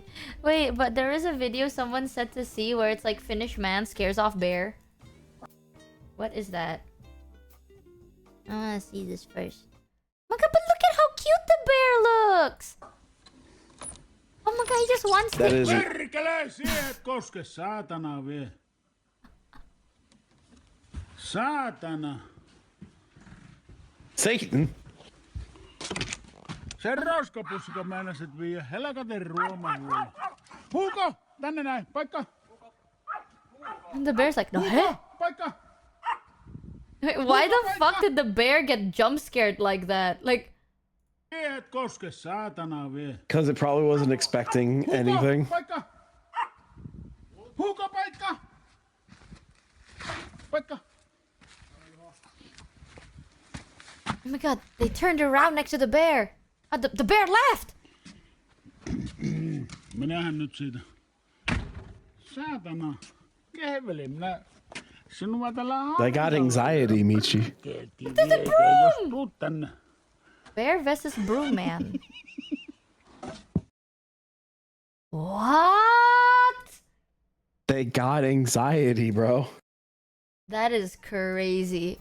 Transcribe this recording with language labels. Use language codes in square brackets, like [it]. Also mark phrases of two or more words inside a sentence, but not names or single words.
[en] Wait, but there is a video someone said to see where it's like Finnish man scares off bear. What is that? I wanna see this first. Oh my god, but look at how cute the bear looks! Oh my god, he just wants that is [fi] Perkele, siihen koske, saatana vie. Saatana. Satan. Se roskapussiko meinasit viiä helkaten ruoman voi. Huuko! Tänne näin, paikka! [en] And the bear's like, no, hey? [fi] Paikka! [en] Wait, why the fuck did the bear get jump scared like that? Like, because it probably wasn't expecting anything. Oh my god, they turned around next to the bear. The bear left! [fi] Minähän nyt siitä. Saatana. Kehveli, minä... Sinua tällä [en] I got anxiety, Michi. There's a broom! Bear versus broom man. What? They got anxiety, bro. That is crazy.